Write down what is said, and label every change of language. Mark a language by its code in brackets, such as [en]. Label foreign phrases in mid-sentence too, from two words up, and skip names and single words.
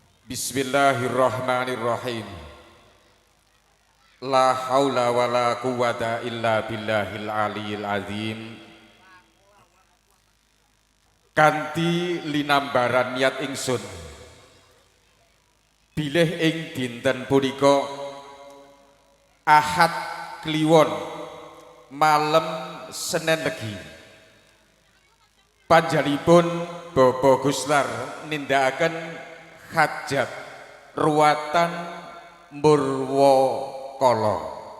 [ar] بسم الله الرحمن الرحيم. لا حول ولا قوة إلا بالله العلي العظيم. [jv] Kanthi linambaran niat ingsun bilih ing dinten punika Ahad Kliwon malem Senin Legi panjenenganipun Bapak Guslar nindakaken hajat ruwatan Murwakala.